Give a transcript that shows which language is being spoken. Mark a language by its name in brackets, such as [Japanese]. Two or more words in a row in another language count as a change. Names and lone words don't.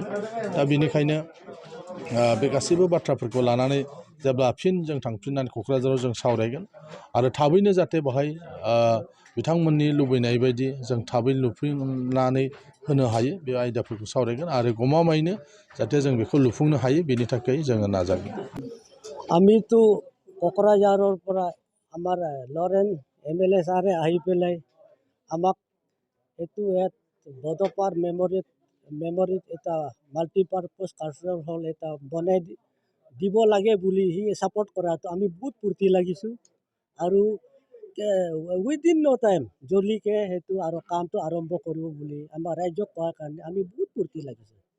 [Bodo] दा बेनिखायनो बे गासैबो बाथ्राफोरखौ लानानै जेब्ला फिन जों थांफिननानै क'क्राझाराव जों सावरायगोन आरो थाबैनो जाहाथे बेहाय बिथांमोननि लुबैनाय बायदि जों थाबै लुफुंनानै होनो हायो बे आयदाफोरखौ सावरायगोन आरो गमामायैनो जाहाथे जों बेखौ लुफुंनो हायो बेनि थाखाय जोङो नाजागोन। [Assamese] आमिতো क'क्राझाৰৰ পৰা আমাৰ লৰেন MLA ছাৰে আহি পেলাই আমাক এইটো ইয়াত বড'ফাৰ মেমৰিত এটা [English] multipurpose cultural hall [Assamese] এটা বনাই দিব লাগে বুলি সি ছাপৰ্ট কৰাটো আমি বহুত ফূৰ্তি লাগিছোঁ আৰু [English] within no time [Assamese] জল্দিকে সেইটো আৰু কামটো আৰম্ভ কৰিব বুলি আমাৰ ৰাইজক কোৱাৰ কাৰণে আমি বহুত ফূৰ্তি লাগিছোঁ।